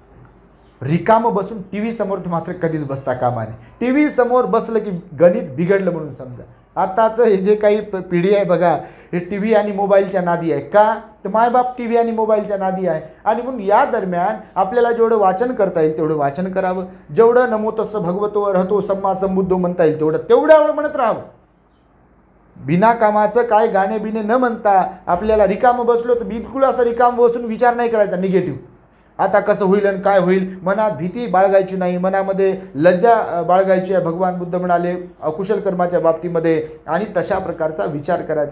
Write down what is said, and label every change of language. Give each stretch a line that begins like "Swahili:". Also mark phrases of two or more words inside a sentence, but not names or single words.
Marathi: रिकामं बसून टीव्ही समोर मात्र कधीच बसता कामा नये. टीव्ही समोर बसलं की गणित बिघडलं म्हणून समजा. आताचं हे जे काही पिढी आहे बघा, हे टीव्ही आणि मोबाईलच्या नादी आहे. का तर मायबाप टीव्ही आणि मोबाईलच्या नादी आहे. आणि म्हणून या दरम्यान आपल्याला जेवढं वाचन करता येईल तेवढं वाचन करावं. जेवढं
Pali: नमो तस्स भगवतो अर्हतो सम्मा संबुद्धो
Marathi: म्हणता येईल तेवढ्या वेळ म्हणत राहावं. बिना कामाचं काय गाणे बिणे न म्हणता आपल्याला रिकामं बसलो तर बिलकुल असं रिकाम बसून विचार नाही करायचा निगेटिव्ह. आता कसं होईल आणि काय होईल, मनात भीती बाळगायची नाही, मनामध्ये लज्जा बाळगायची आहे. भगवान बुद्ध म्हणाले अकुशल कर्माच्या बाबतीमध्ये. आणि तशा प्रकारचा विचार करायचा.